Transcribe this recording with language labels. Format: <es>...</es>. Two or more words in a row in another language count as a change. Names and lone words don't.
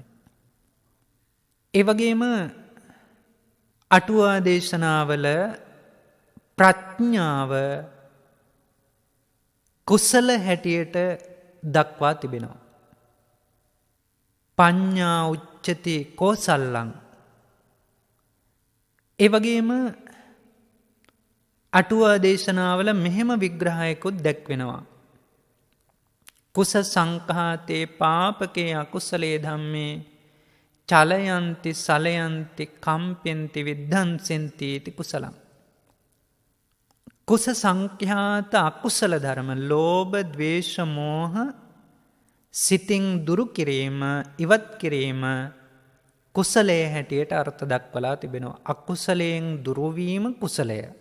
<si>ඒ වගේම අටුවා දේශනාවල ප්‍රඥාව කුසල හැටියට දක්වා තිබෙනවා.</si> <pi>පඤ්ඤා උච්චති කෝසල්ලං.</pi> <si>ඒ වගේම අටුවා දේශනාවල මෙහෙම විග්‍රහයකුත් දැක්වෙනවා.</si> <pi>කුස සංඛාතේ පාපකේ අකුසලේ ධම්මේ චලයන්ති සලයන්ති කම්පෙන්ති විද්ධංසෙන්ති ඉති කුසලං.</pi> <si>කුස සංඛ්‍යාත අකුසල ධර්ම ලෝභ ද්වේෂ මෝහ සිතින් දුරු කිරීම ඉවත් කිරීම කුසලයේ හැටියට අර්ථ දක්වලා තිබෙනවා. අකුසලයෙන් දුරුවීම කුසලය.</si>